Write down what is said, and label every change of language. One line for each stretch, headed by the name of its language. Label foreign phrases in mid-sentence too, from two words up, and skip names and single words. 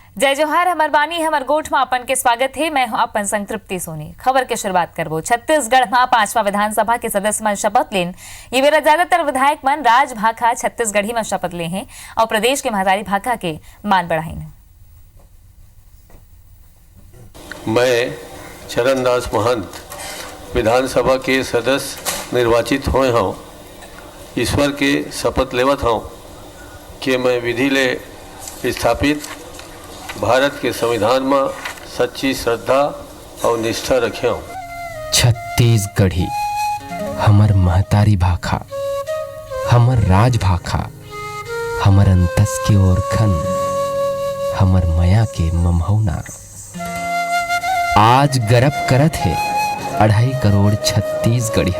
Chhattisgarhi: जय जोहार, हमर बानी हमर गोठ में अपन के स्वागत है। मैं हूं अपन संतृप्ति सोनी। खबर के शुरुआत करबो। छत्तीसगढ़ में 5वां विधानसभा के सदस्य मन शपथ लेन। ये बेरा ज्यादातर विधायक मन राज भाखा छत्तीसगढ़ी में शपथ ले हैं और प्रदेश के महतारी भाखा के मान बढ़ाई। मैं चरणदास महंत विधानसभा के सदस्य निर्वाचित हुए हूँ। ईश्वर के शपथ लेवत हूँ कि मैं विधि ले स्थापित भारत के संविधान में सच्ची श्रद्धा और निष्ठा रखे हूँ। छत्तीसगढ़ी हमर महतारी भाखा, हमर राज भाखा, हमर अंतस के ओरखन, हमर मया के ममहौना। आज गरब करत है 2.5 करोड़ छत्तीसगढ़िया।